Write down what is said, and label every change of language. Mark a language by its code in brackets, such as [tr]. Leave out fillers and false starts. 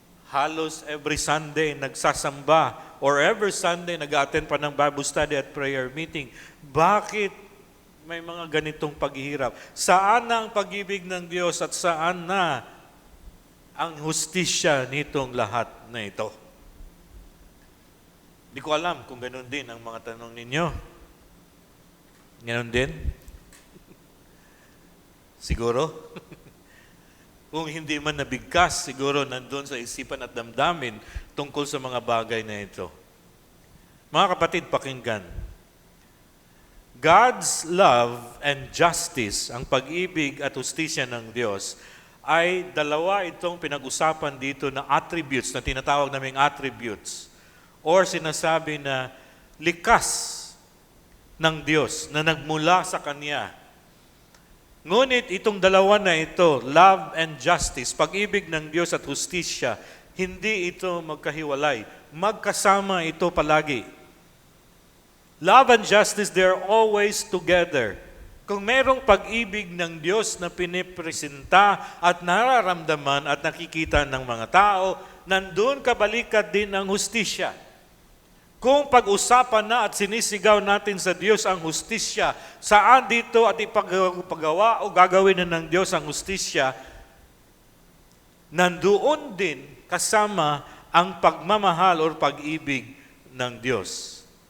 [tl] Halos every Sunday nagsasamba or every Sunday nag-attend pa ng Bible study at prayer meeting. Bakit may mga ganitong paghihirap? Saan na ang pag-ibig ng Diyos at saan na ang hustisya nitong lahat na ito? Di ko alam kung ganun din ang mga tanong ninyo. Ganun din? Siguro? Kung hindi man nabigkas, siguro nandun sa isipan at damdamin tungkol sa mga bagay na ito. Mga kapatid, pakinggan. [en] God's love and justice, [tl] ang pag-ibig at hustisya ng Diyos, ay dalawa itong pinag-usapan dito na attributes, na tinatawag naming attributes, or sinasabi na likas ng Diyos na nagmula sa Kanya. Ngunit itong dalawa na ito, love and justice, pag-ibig ng Diyos at hustisya, hindi ito magkahiwalay. Magkasama ito palagi. [en] Love and justice, they're always together. [tl] Kung merong pag-ibig ng Diyos na pinipresenta at nararamdaman at nakikita ng mga tao, nandun kabalikat din ang hustisya. Kung pag-usapan na at sinisigaw natin sa Diyos ang hustisya, saan dito at ipagawa o gagawin na ng Diyos ang hustisya, nandoon din kasama ang pagmamahal o pag-ibig ng Diyos.